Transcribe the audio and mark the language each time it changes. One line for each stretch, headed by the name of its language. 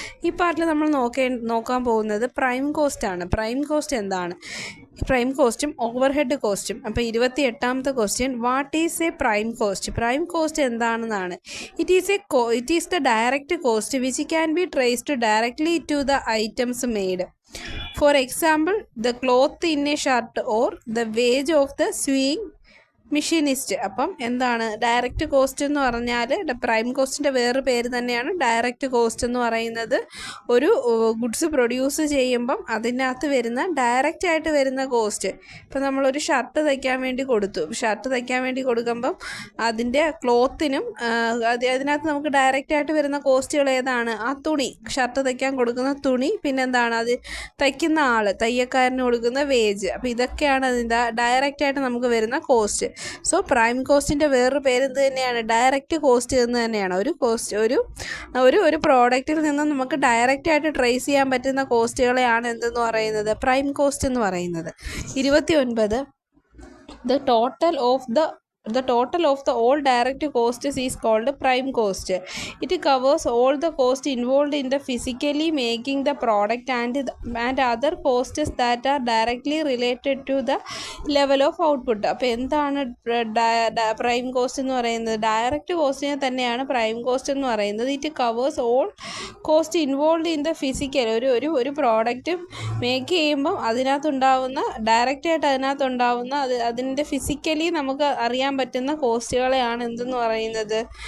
Malayalam: ഈ പാർട്ടിൽ നമ്മൾ നോക്കാൻ പോകുന്നത് പ്രൈം കോസ്റ്റാണ്. പ്രൈം കോസ്റ്റ് എന്താണ്? പ്രൈം കോസ്റ്റും ഓവർഹെഡ് കോസ്റ്റും. അപ്പോൾ 28ാമത്തെ
English: Question, what is a prime cost?
Malayalam: Prime cost എന്താണെന്നാണ്.
English: It is the direct cost which can be traced directly to the items made. For example, the cloth in a shirt or the wage of the sewing machinist.
Malayalam: അപ്പം എന്താണ് direct cost എന്ന് പറഞ്ഞാൽ? Prime കോസ്റ്റിൻ്റെ വേറൊരു പേര് തന്നെയാണ് direct cost എന്ന് പറയുന്നത്. ഒരു ഗുഡ്സ് പ്രൊഡ്യൂസ് ചെയ്യുമ്പം അതിനകത്ത് വരുന്ന ഡയറക്റ്റായിട്ട് വരുന്ന കോസ്റ്റ്. ഇപ്പം നമ്മളൊരു ഷർട്ട് തയ്ക്കാൻ വേണ്ടി കൊടുത്തു. ഷർട്ട് തയ്ക്കാൻ വേണ്ടി കൊടുക്കുമ്പം അതിൻ്റെ ക്ലോത്തിനും അതിനകത്ത് നമുക്ക് ഡയറക്റ്റായിട്ട് വരുന്ന കോസ്റ്റുകൾ ഏതാണ്? ആ തുണി, ഷർട്ട് തയ്ക്കാൻ കൊടുക്കുന്ന തുണി, പിന്നെന്താണ് അത് തയ്ക്കുന്ന ആൾ, തയ്യക്കാരന് കൊടുക്കുന്ന വേജ്. അപ്പോൾ ഇതൊക്കെയാണ് അതിൻ്റെ ഡയറക്റ്റായിട്ട് നമുക്ക് വരുന്ന കോസ്റ്റ്. സോ പ്രൈം കോസ്റ്റിൻ്റെ വേറൊരു പേര് എന്ത് തന്നെയാണ്? ഡയറക്റ്റ് കോസ്റ്റ് എന്ന് തന്നെയാണ്. ഒരു കോസ്റ്റ് ഒരു പ്രോഡക്റ്റിൽ നിന്ന് നമുക്ക് ഡയറക്റ്റായിട്ട് ട്രേസ് ചെയ്യാൻ പറ്റുന്ന കോസ്റ്റുകളെയാണ് എന്തെന്ന് പറയുന്നത്? പ്രൈം കോസ്റ്റ് എന്ന് പറയുന്നത്.
English: 29, The total of the all direct costs is called prime cost. It covers all the costs involved in the physically making the product and other costs that are directly related to the level of output.
Malayalam: അപ്പോൾ എന്താണ് prime cost എന്ന് പറയുന്നത്? Direct കോസ്റ്റിനെ തന്നെയാണ് prime cost എന്ന് പറയുന്നത്.
English: It covers all cost involve in the physical.
Malayalam: ഒരു product make ചെയ്യുമ്പം അതിനകത്തുണ്ടാവുന്ന ഡയറക്റ്റായിട്ട് അതിനകത്തുണ്ടാവുന്ന അതിൻ്റെ ഫിസിക്കലി നമുക്ക് അറിയാൻ പറ്റുന്ന കോസ്റ്റുകളെയാണ് എന്തെന്ന് പറയുന്നത്?